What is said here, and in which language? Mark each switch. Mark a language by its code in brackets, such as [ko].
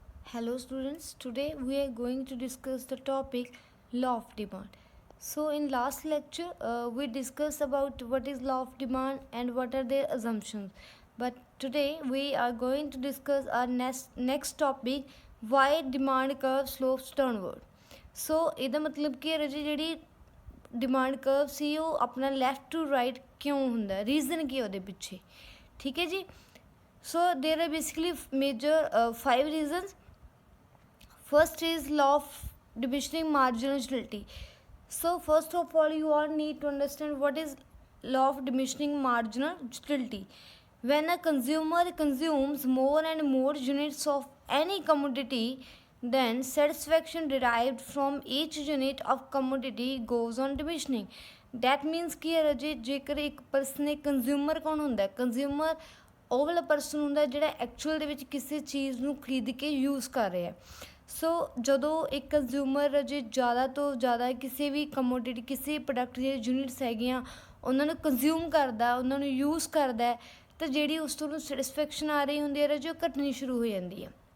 [en] Hello students, today we are going to discuss the topic law of demand. So in last lecture we discussed about what is law of demand and what are their assumptions. But today we are going to discuss our next topic, why demand curve slopes downward. [pa] So ਇਹਦਾ ਮਤਲਬ ਕੀ ਹੈ ਰਾਜੇ, ਜਿਹੜੀ demand curve ਸੀ ਉਹ ਆਪਣਾ left to right ਕਿਉਂ ਹੁੰਦਾ, reason ਕੀ ਉਹਦੇ ਪਿੱਛੇ, ਠੀਕ ਹੈ ਜੀ। [en] So there are basically major 5 reasons. First is law of diminishing marginal utility. So first of all you all need to understand what is law of diminishing marginal utility. When a consumer consumes more and more units of any commodity, then satisfaction derived from each unit of commodity goes on diminishing. That means [pa] कि राजे जेकर एक person consumer कौन होंदा, consumer ਉਹ ਵਾਲਾ person ਹੁੰਦਾ ਜਿਹੜਾ actual ਦੇ ਵਿੱਚ ਕਿਸੇ ਚੀਜ਼ ਨੂੰ ਖਰੀਦ ਕੇ ਯੂਜ਼ ਕਰ ਰਿਹਾ। ਸੋ ਜਦੋਂ ਇੱਕ ਕੰਜ਼ਿਊਮਰ ਜੇ ਜ਼ਿਆਦਾ ਤੋਂ ਜ਼ਿਆਦਾ ਕਿਸੇ ਵੀ ਕਮੋਡਿਟੀ, ਕਿਸੇ ਪ੍ਰੋਡਕਟ ਦੇ ਯੂਨਿਟਸ ਹੈਗੀਆਂ ਉਹਨਾਂ ਨੂੰ ਕੰਜ਼ਿਊਮ ਕਰਦਾ, ਉਹਨਾਂ ਨੂੰ ਯੂਜ਼ ਕਰਦਾ, ਤਾਂ ਜਿਹੜੀ ਉਸ ਤੋਂ ਸੈਟਿਸਫੈਕਸ਼ਨ ਆ ਰਹੀ ਹੁੰਦੀ ਹੈ ਜੋ ਘਟਣੀ ਸ਼ੁਰੂ ਹੋ ਜਾਂਦੀ ਹੈ।